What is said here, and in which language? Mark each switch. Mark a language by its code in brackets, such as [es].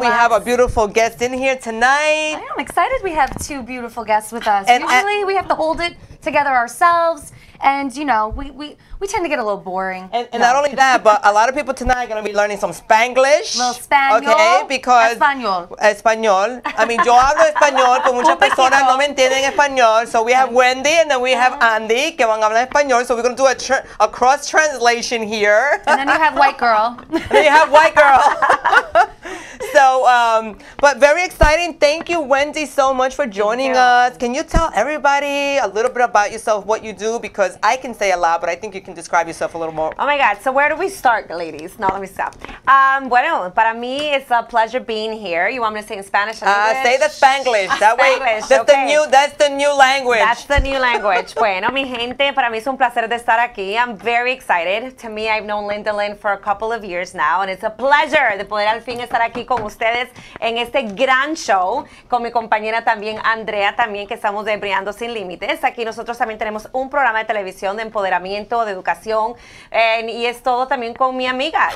[en] We have a beautiful guest in here tonight. I am excited we have two beautiful guests with us. And usually we have to hold it together ourselves. And, you know, we tend to get a little boring. And not only that, but a lot of people tonight are going to be learning some Spanglish. Little Spaniel. Okay, because... [es] Español. [en] I mean, [es] yo hablo español, pero muchas personas no me entienden español. [en] So we have Wendy and then we have Andy, [es] que van a hablar español. [en] So we're going to do a cross-translation here. And then you have white girl. And then you have white girl. So, but very exciting. Thank you, Wendy, so much for joining us. Can you tell everybody a little bit about yourself, what you do? Because I can say a lot, but I think you can describe yourself a little more. Oh my God, so where do we start, ladies? No, let me stop. [es] Bueno, para mí [en] it's a pleasure being here. You want me to say in Spanish or English? Say the Spanglish. That way, that's the new language. That's the new language. [es] Bueno, mi gente, para mí es un placer de estar aquí. [en] I'm very excited. To me, I've known Linda Lynn for a couple of years now, and it's a pleasure [es] de poder al fin estar aquí con ustedes en este gran show, con mi compañera también, Andrea, también, que estamos de Brillando Sin Límites. Aquí nosotros también tenemos un programa de televisión de empoderamiento, de educación, y es todo también con mi amiga.